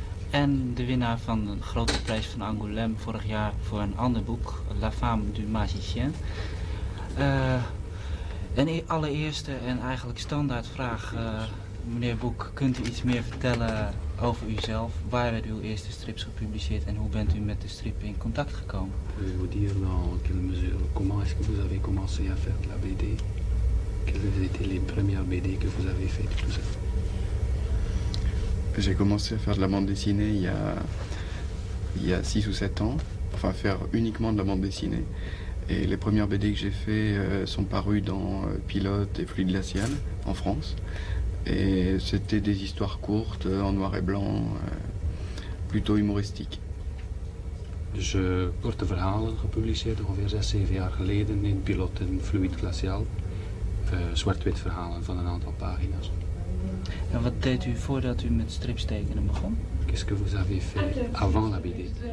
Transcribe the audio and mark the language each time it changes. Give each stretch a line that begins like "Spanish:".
Dutch: En de winnaar van de grote prijs van Angoulême vorig jaar voor een ander boek, La Femme du Magicien. Een allereerste en eigenlijk standaard vraag, meneer Boek, kunt u iets meer vertellen over uzelf? Waar werden uw eerste strips gepubliceerd en hoe bent u met de strip in contact gekomen?
French: Pouvez vous dire dans quelle mesure, comment est-ce que vous avez commencé à faire de la BD? Quelles étaient les premières BD que vous avez faites, tout ça? J'ai commencé à faire de la bande dessinée il y a 6 ou 7 ans, enfin faire uniquement de la bande dessinée. Et les premières BD que j'ai fait sont parues dans Pilote et Fluide Glacial en France. Et c'était des histoires courtes, en noir et blanc, plutôt humoristiques.
Dutch: Dus korte verhalen gepubliceerd ongeveer 6, 7 jaar geleden in Pilote en Fluide Glacial. Zwart-wit verhalen van een aantal pagina's. En wat deed u voordat u met strips tekenen begon?
French: Qu'est-ce que vous avez fait avant la BD?